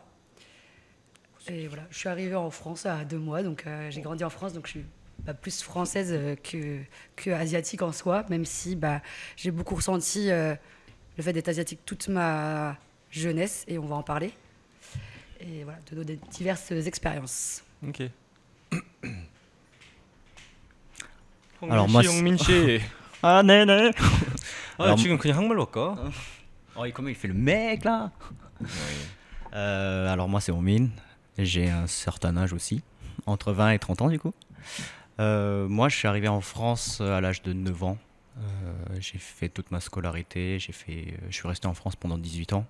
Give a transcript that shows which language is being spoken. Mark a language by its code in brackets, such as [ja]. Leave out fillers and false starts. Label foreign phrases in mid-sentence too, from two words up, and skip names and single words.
[fr] Et voilà, je suis arrivée en France à 2 mois, donc j'ai grandi en France, donc je suis plus française que asiatique en soi, même si j'ai beaucoup ressenti le fait d'être asiatique toute ma jeunesse, et on va en parler. Et voilà, de nos diverses expériences. Ok. Alors, moi, Minché. Ah, né. [ko] 아, 지금 그냥 한국말로 할까? [fr] Oh, et comment il fait le mec là Alors, moi, c'est Omin. J'ai un certain âge aussi, entre 20 et 30 ans du coup. Moi, je suis arrivé en France à l'âge de 9 ans. J'ai fait toute ma scolarité. Je suis resté en France pendant 18 ans.